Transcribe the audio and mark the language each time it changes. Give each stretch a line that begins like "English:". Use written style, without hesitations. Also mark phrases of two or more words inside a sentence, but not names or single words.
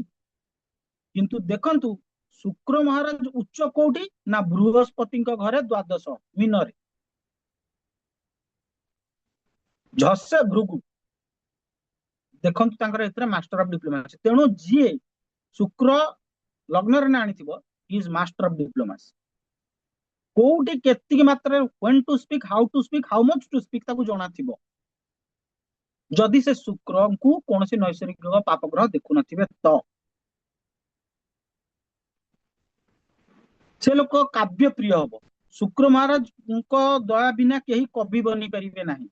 Odia: କିନ୍ତୁ ଦେଖନ୍ତୁ, ଶୁକ୍ର ମହାରାଜ ଉଚ୍ଚ କୋଉଠି ନା ବୃହସ୍ପତିଙ୍କ ଘରେ ଦ୍ୱାଦଶ ମୀନରେ, ଝସେ ଭୃଗୁ। ଦେଖନ୍ତୁ ତାଙ୍କର ଏଥିରେ
English: master of diplomacy.
Odia: ତେଣୁ ଯିଏ ଶୁକ୍ର ଲଗ୍ନରେ ନା ଆଣିଥିବ,
English: is master of diplomacy.
Odia: କୋଉଠି କେତିକି ମାତ୍ରାରେ
English: when to speak, how to speak, how much to speak
Odia: ତାକୁ ଜଣାଥିବ। ଯଦି ସେ ଶୁକ୍ରଙ୍କୁ କୌଣସି ନୈସର୍ଗିକ ପାପ ଗ୍ରହ ଦେଖୁନଥିବେ ତ ସେ ଲୋକ କାବ୍ୟ ପ୍ରିୟ ହବ। ଶୁକ୍ର ମହାରାଜଙ୍କ ଦୟା ବିନା କେହି କବି ବନି ପାରିବେ ନାହିଁ।